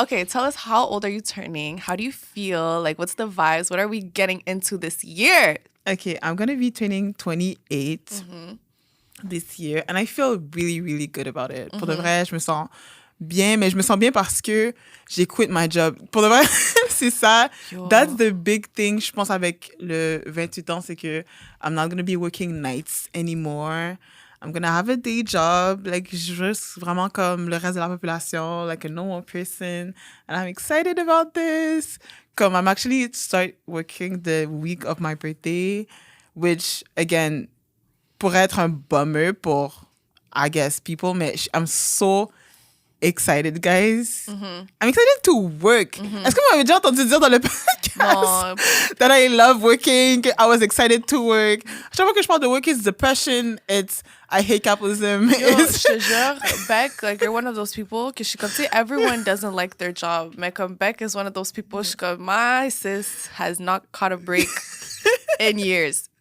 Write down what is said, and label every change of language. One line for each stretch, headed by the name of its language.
English: Okay, tell us, how old are you turning? How do you feel? Like, what's the vibes? What are we getting into this year? Okay, I'm going to be turning 28 this year. And I feel really, really good about it.
French: Pour de vrai, je me sens bien, mais je me sens bien parce que j'ai
English: quit my job.
French: Pour de vrai, c'est ça.
English: Yo. That's the big thing,
French: je pense, avec le 28 ans, c'est que
English: I'm not going to be working nights anymore. I'm gonna have a day job, like,
French: juste vraiment comme le reste de la population,
English: like a normal person. And I'm excited about this. Comme I'm actually start working the week of my birthday, which, again,
French: pourrait être un bummer pour,
English: I guess, people, mais I'm so excited, guys. I'm excited to work.
French: Est-ce que vous m'avez déjà entendu dire dans le podcast
English: that I love working, I was excited to work?
French: Chaque fois que je parle de
English: work, it's depression, it's I hate capitalism. Yo,
French: je te jure,
English: Beck, like, you're one of those people
French: que je suis comme, tu sais,
English: everyone doesn't like their job.
French: Mais comme
English: Beck is one of those people,
French: je suis comme,
English: my sis has not caught a break in years.